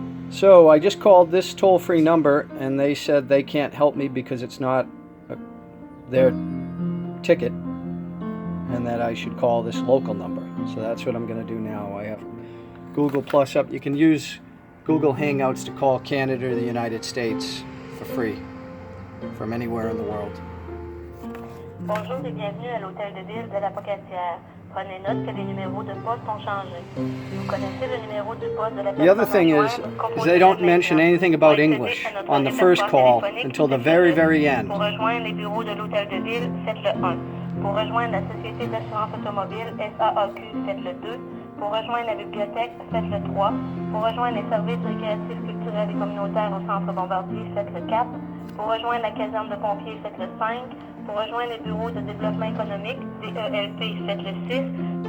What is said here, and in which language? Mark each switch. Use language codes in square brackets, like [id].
[en] So I just called this toll-free number and they said they can't help me because it's not their ticket and that I should call this local number. So that's what I'm going to do now. I have Google Plus up. You can use Google Hangouts to call Canada or the United States for free from anywhere in the world. [fr] Bonjour et bienvenue à l'hôtel de ville de la Pocatiere. Prenez note que les numéros de poste ont changé. Vous connaissez le numéro du poste de la personne. [en] The other thing is they don't mention anything about English on the first call until the very, very end. [fr] Pour rejoindre les bureaux de l'hôtel de ville, faites le 1. Pour rejoindre la société d'assurance automobile SAAQ, faites le 2. Pour rejoindre la bibliothèque, faites le 3. Pour rejoindre les services récréatifs, culturels et communautaires au centre Bombardier, faites le 4. Pour rejoindre la caserne de pompiers, faites le 5. Pour rejoindre les bureaux de développement économique, DELP, faites le 6.